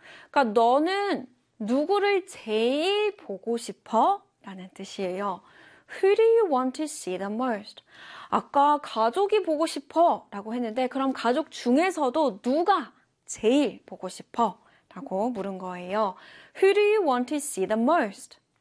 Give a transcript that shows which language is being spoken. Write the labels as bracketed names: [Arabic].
[Korean] 그러니까 너는 누구를 제일 보고 싶어? 라는 뜻이에요. [English] Who do you want to see the most? [Korean] 아까 가족이 보고 싶어 라고 했는데 그럼 가족 중에서도 누가 제일 보고 싶어? 라고 물은 거예요. [English] Who do you want to see the most?